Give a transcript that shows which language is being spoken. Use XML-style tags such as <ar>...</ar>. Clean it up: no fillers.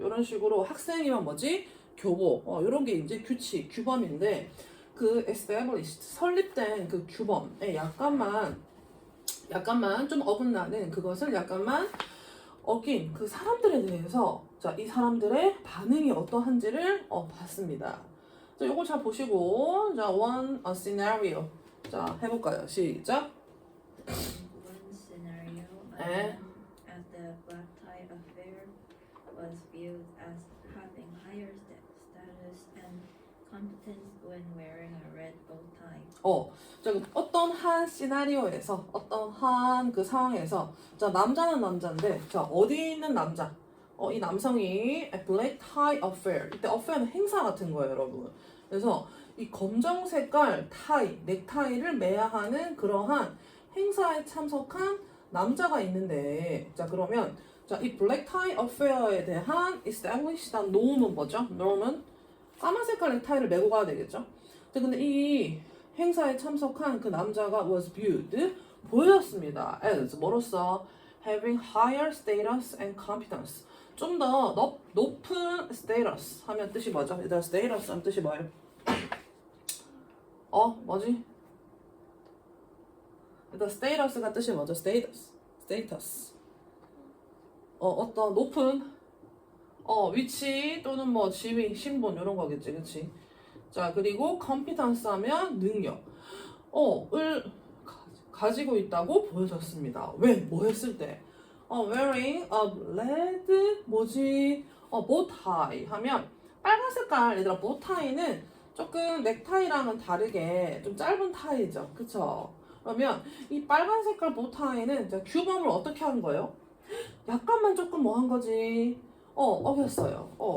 <ko>이런 식으로 학생이면 뭐지? 교복. 요런 게 이제 규칙, 규범인데 그 established, 설립된 그 규범에 약간만 좀 어긋나는 그것을 약간만 어긴 그 사람들에 대해서 자, 이 사람들의 반응이 어떠한지를 봤습니다. 자, 요거 잘 보시고 자, one scenario 자, 해볼까요? 시작.</ko> <en>One scenario, a</en> <ko>네.</ko> <en>man at the black tie affair was viewed as having higher status and competence when wearing a red bow tie.</en> <ko>자, 어떤 한 시나리오에서 어떤 한 그 상황에서 자, 남자는 남자인데 자, 어디 있는 남자? 이 남성이</ko> <en>a black tie affair.</en> <ko>이때 affair는 행사 같은 거예요, 여러분. 그래서 이 검정 색깔 타이, 넥타이를 매야 하는 그러한 행사에 참석한 남자가 있는데 자, 그러면 자, 이</ko> <en>black tie affair</en> <ko>에 대한 established한 norm은 뭐죠? norm은 까만 색깔 넥타이를 메고 가야 되겠죠? 자, 근데 이 행사에 참석한 그 남자가</ko> <en>was viewed</en> <ko>보여졌습니다. as 뭐로써</ko> <en>having higher status and competence</en> <ko>좀 더 높은 status 하면 뜻이 뭐죠? 얘들아 status 하면 뜻이 뭐예요? 뭐지? 일단 status가 뜻이 뭐죠? status 어떤 높은 위치 또는 뭐 지위, 신분 이런 거겠지, 그렇지? 자, 그리고 competence 하면 능력 을 가지고 있다고 보여졌습니다. 왜? 뭐 했을 때?</ko> <en>wearing a red</en> <ko>뭐지? bow tie 하면 빨간 색깔 얘들아 bow tie는 조금 넥타이랑은 다르게 좀 짧은 타이죠, 그쵸? 그러면 이 빨간 색깔 bow tie는 자, 규범을 어떻게 한 거예요? 약간만 조금 뭐 한 거지? 어겼어요.</ko>